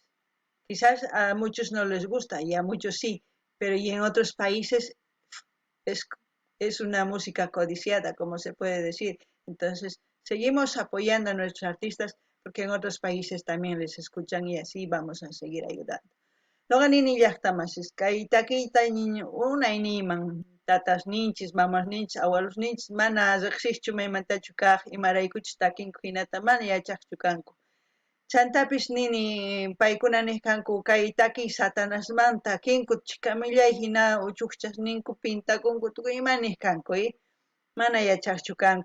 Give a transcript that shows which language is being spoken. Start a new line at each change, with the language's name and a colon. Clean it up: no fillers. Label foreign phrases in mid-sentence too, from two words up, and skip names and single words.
Spanish: Quizás a muchos no les gusta y a muchos sí, pero y en otros países es, es una música codiciada, como se puede decir. Entonces, seguimos apoyando a nuestros artistas porque en otros países también les escuchan y así vamos a seguir ayudando.
Quechua: Noqa nini llaqtamasis kay takiyta unay niyman tatas ninchis, mamas ninchis, abuelos ninchis mana riqsischu maymantachu kaq imaraykuchus takinku hinata mana yachaqchu kanku. Chantapis nini paykuna nisqanku kay takiy Satanasmanta takinku chikamillay hina uchuqchas ninku pintakunku tukuy ima nisqanku mana yachaqchu kanku.